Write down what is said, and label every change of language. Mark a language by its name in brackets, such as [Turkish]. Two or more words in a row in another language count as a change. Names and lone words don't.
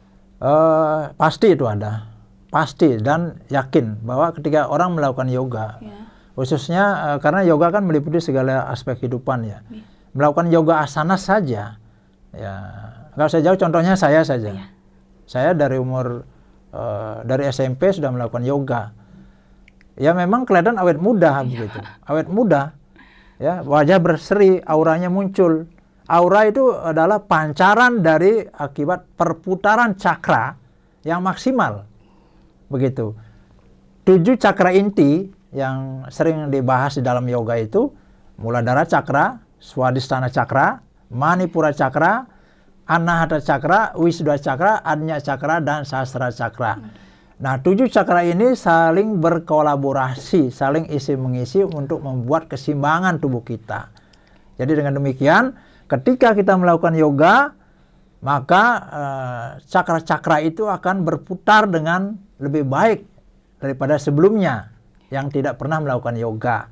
[Indonesian] Pasti itu ada, pasti, dan yakin bahwa ketika orang melakukan yoga, khususnya karena yoga kan meliputi segala aspek kehidupan ya, melakukan yoga asana saja, ya nggak usah jauh, contohnya saya saja, saya dari dari SMP sudah melakukan yoga, ya memang kelihatan awet muda begitu, awet muda, ya wajah berseri, auranya muncul. Aura itu adalah pancaran dari akibat perputaran cakra yang maksimal. Begitu. 7 cakra inti yang sering dibahas di dalam yoga itu, Muladhara cakra, Swadhisthana cakra, Manipura cakra, Anahata cakra, Wisuddha cakra, Ajna cakra, dan Sahasrara cakra. Nah, 7 cakra ini saling berkolaborasi, saling isi-mengisi untuk membuat keseimbangan tubuh kita. Jadi dengan demikian, ketika kita melakukan yoga, maka cakra-cakra itu akan berputar dengan lebih baik daripada sebelumnya yang tidak pernah melakukan yoga.